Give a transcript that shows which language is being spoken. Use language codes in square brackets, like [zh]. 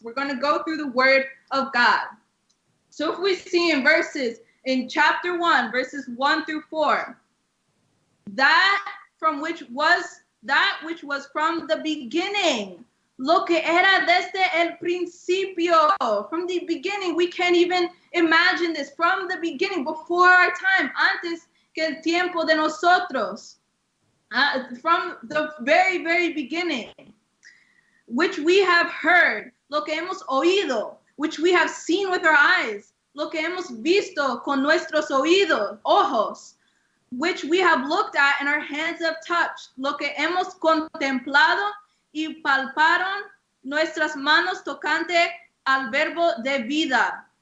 [en] We're going to go through the word of God. So if we see in chapter 1, verses 1 through 4, that from which was that which was from the beginning. [es] Lo que era desde el principio. [en] From the beginning, we can't even imagine this. From the beginning, before our time, [es] antes que el tiempo de nosotros. [en] From the very, very beginning, which we have heard, [es] lo que hemos oído, [en] which we have seen with our eyes, [es] lo que hemos visto con nuestros ojos, [en] which we have looked at and our hands have touched, [es] lo que hemos contemplado y palparon nuestras manos tocante al verbo de vida.